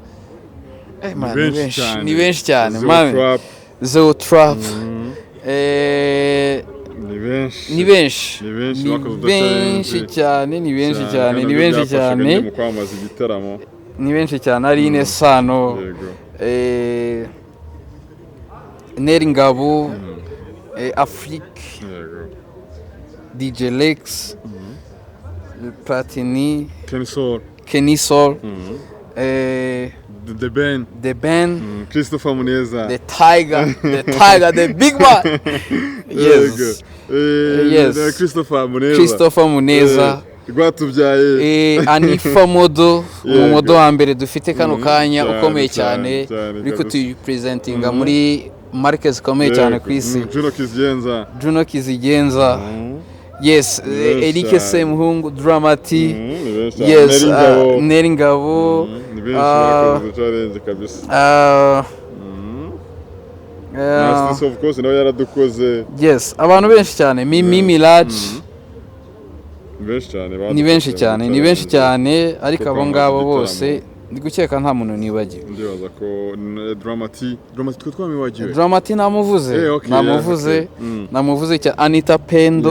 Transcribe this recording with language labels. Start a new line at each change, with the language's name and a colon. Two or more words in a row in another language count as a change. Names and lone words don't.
Kinyarwanda: ni benshi cyane man Zo Trap ni benshi cyane ari Ine Sano Neri Ngabo Afrique DJ Lex Platini Kenny Soul The Ben Christopher Muneza
English: the Tiger the big man yes
Kinyarwanda: Christopher Muneza rwatubyaye Anifa Modo umumodo wa mbere dufite kano kanya cyane, ukomeye cyane, cyane uri kabisa. kutupresentinga muri markets zikomeye cyane ku isi. Juno Kizigenza yes, Eric cyane. Semuhungu Dramati yes, Neri Ngabo
English: of course
Kinyarwanda: nawe yaradukoze yes, abantu benshi cyane Mimi Mirage ni benshi cyane ariko abo ngabo bose ndi gukeka nta muntu nibagiwe. ndibaza ko Dramati twamwibagiwe. Dramati namuvuze cya Anita Pendo